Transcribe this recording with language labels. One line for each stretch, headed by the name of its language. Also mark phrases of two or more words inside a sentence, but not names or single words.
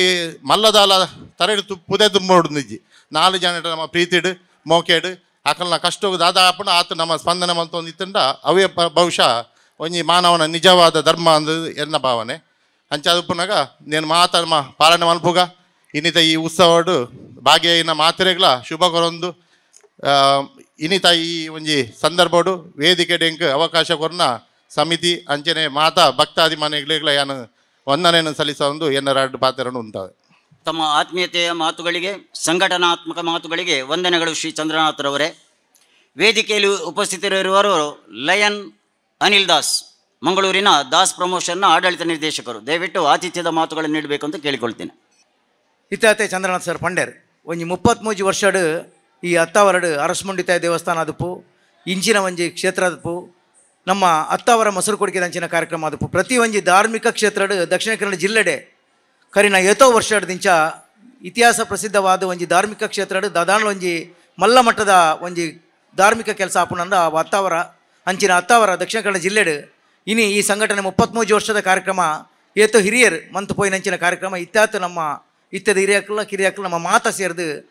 Tulu: ಮಲ್ಲದಾಲ ತರಡು ಪುದೆ ತುಂಬೋಡು ನಿಜ್ಜಿ 4 ಜನ ನಮ್ಮ ಪ್ರೀತಿಡು ಮೋಕೆಡು ಆಕಲ್ನ ಕಷ್ಟ ದಾದಾಪುಣ ಆತ ನಮ್ಮ ಸ್ಪಂದನ ಮಲ್ತೊಂದು ಇತ್ತಂಡ ಅವೇ ಬಹುಶಃ ಒಂಜಿ ಮಾನವನ ನಿಜವಾದ ಧರ್ಮ ಅಂದು ಎನ್ನ ಭಾವನೆ ಅಂಚಾದುಪ್ಪುನಾಗ నేను ಮಾತಮ್ಮ ಪಾಲನೆ ಮಲ್ಪುಗ ಇನ್ನಿತ ಈ ಉತ್ಸವಡು ಭಾಗ್ಯ ಮಾತ್ರೆಗಳ ಶುಭ ಕೊರೊಂದು ಇನ್ನಿತ ಈ ಒಂಜಿ ಸಂದರ್ಭಡು ವೇದಿಕೆ ಡೆಂಕ್ ಅವಕಾಶ ಕೊರ್ನ ಸಮಿತಿ ಅಂಚನೆ ಮಾತಾ ಭಕ್ತಾದಿ ಮನೆಗಳ ಯಾನು ವಂದನೆಯನ್ನು ಸಲ್ಲಿಸೊಂದು ಎನ್ನರಾಡು ಪಾತ್ರನು ಉಂಟಾವೆ.
Kannada: ತಮ್ಮ ಆತ್ಮೀಯತೆಯ ಮಾತುಗಳಿಗೆ ಸಂಘಟನಾತ್ಮಕ ಮಾತುಗಳಿಗೆ ವಂದನೆಗಳು ಶ್ರೀ ಚಂದ್ರನಾಥ್ರವರೇ. ವೇದಿಕೆಯಲ್ಲಿ ಉಪಸ್ಥಿತರಿರುವವರು ಲಯನ್ ಅನಿಲ್ ದಾಸ್, ಮಂಗಳೂರಿನ ದಾಸ್ ಪ್ರಮೋಷನ್ನ ಆಡಳಿತ ನಿರ್ದೇಶಕರು. ದಯವಿಟ್ಟು ಆತಿಥ್ಯದ ಮಾತುಗಳನ್ನು ನೀಡಬೇಕು ಅಂತ ಕೇಳಿಕೊಳ್ತೇನೆ.
Tulu: ಇತ್ತಾತೆ ಚಂದ್ರನಾಥ್ ಸರ್ ಪಂಡೇರ್ ಒಂಜಿ 33 ವರ್ಷಡು ಈ ಅತ್ತಾವರಡು ಅರಸ್ಮುಂಡಿತಾಯ ದೇವಸ್ಥಾನ ಆದಪ್ಪು ಇಂಚಿನ ಒಂಜಿ ಕ್ಷೇತ್ರ ಆದಪ್ಪು ನಮ್ಮ ಅತ್ತಾವರ ಮೊಸರು ಕೊಡಿಕೆ ಅಂಚಿನ ಕಾರ್ಯಕ್ರಮ ಆದಪ್ಪು ಪ್ರತಿ ಒಂಜಿ ಧಾರ್ಮಿಕ ಕ್ಷೇತ್ರಡು ದಕ್ಷಿಣ ಕನ್ನಡ ಜಿಲ್ಲೆಡೆ ಕರಿನ ಏತೋ ವರ್ಷದಿಂದ ಇತಿಹಾಸ ಪ್ರಸಿದ್ಧವಾದ ಒಂಜಿ ಧಾರ್ಮಿಕ ಕ್ಷೇತ್ರಡು ದಾದಾಣ ಒಂಜಿ ಮಲ್ಲ ಮಟ್ಟದ ಒಂಜಿ ಧಾರ್ಮಿಕ ಕೆಲಸ ಆಪುನಂದ ಅತ್ತಾವರ ಅಂಚಿನ ಅತ್ತಾವರ ದಕ್ಷಿಣ ಕನ್ನಡ ಜಿಲ್ಲೆಡು ಇನಿ ಈ ಸಂಘಟನೆ 33 ವರ್ಷದ ಕಾರ್ಯಕ್ರಮ ಏತೋ ಹಿರಿಯರು ಮಂತು ಪೋಯಿನಂಚಿನ ಕಾರ್ಯಕ್ರಮ ಇತ್ತಾತು ನಮ್ಮ ಇತ್ತದ ಹಿರಿಯಕ್ಕಲ್ಲ ಕಿರಿಯಕ್ಕಲ್ಲ ನಮ್ಮ ಮಾತ ಸೇರಿದು